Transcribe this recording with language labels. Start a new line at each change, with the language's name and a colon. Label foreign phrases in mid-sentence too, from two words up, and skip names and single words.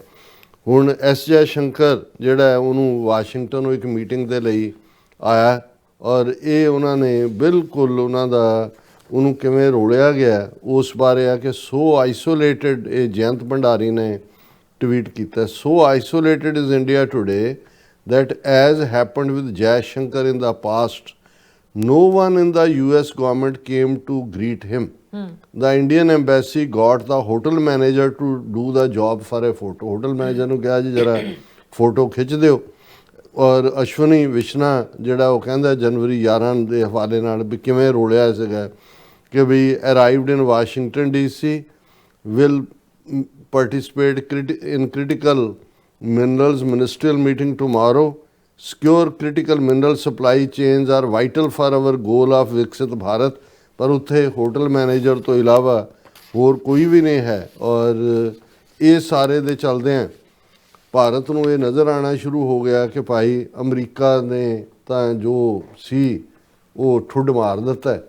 Punjabi: ਹੁਣ S ਜੈਸ਼ੰਕਰ ਜਿਹੜਾ ਉਹਨੂੰ ਵਾਸ਼ਿੰਗਟਨ ਇੱਕ ਮੀਟਿੰਗ ਦੇ ਲਈ ਆਇਆ ਔਰ ਇਹ ਉਹਨਾਂ ਨੇ ਬਿਲਕੁਲ ਉਹਨਾਂ ਦਾ ਉਹਨੂੰ ਕਿਵੇਂ ਰੋਲਿਆ ਗਿਆ ਉਸ ਬਾਰੇ ਆ ਕਿ
English: so isolated,
Punjabi: ਇਹ ਜਯੰਤ ਭੰਡਾਰੀ ਨੇ ਟਵੀਟ ਕੀਤਾ,
English: so isolated is India today that as happened with Jaishankar in the past, no one in the US government came to greet him. the Indian embassy got the hotel manager to do the job for a photo. hotel manager
Punjabi: ਨੂੰ ਕਿਹਾ ਜੀ ਜਰਾ ਫੋਟੋ ਖਿੱਚ ਦਿਓ, ਔਰ ਅਸ਼ਵਨੀ ਵਿਸ਼ਨਾ ਜਿਹੜਾ ਉਹ ਕਹਿੰਦਾ ਜਨਵਰੀ 11 ਦੇ ਹਵਾਲੇ ਨਾਲ ਵੀ ਕਿਵੇਂ ਰੋਲਿਆ ਸੀਗਾ ਕਿ
English: we arrived in Washington DC, will participate in critical minerals ministerial meeting tomorrow. Secure critical mineral supply chains are vital for our goal of
Hindi: विकसित भारत।
Punjabi: ਪਰ ਉੱਥੇ ਹੋਟਲ ਮੈਨੇਜਰ ਤੋਂ ਇਲਾਵਾ ਹੋਰ ਕੋਈ ਵੀ ਨਹੀਂ ਹੈ, ਔਰ ਇਹ ਸਾਰੇ ਦੇ ਚੱਲਦਿਆਂ ਭਾਰਤ ਨੂੰ ਇਹ ਨਜ਼ਰ ਆਉਣਾ ਸ਼ੁਰੂ ਹੋ ਗਿਆ ਕਿ ਭਾਈ ਅਮਰੀਕਾ ਨੇ ਤਾਂ ਜੋ ਸੀ ਉਹ ਠੁੱਡ ਮਾਰ ਦਿੱਤਾ ਹੈ।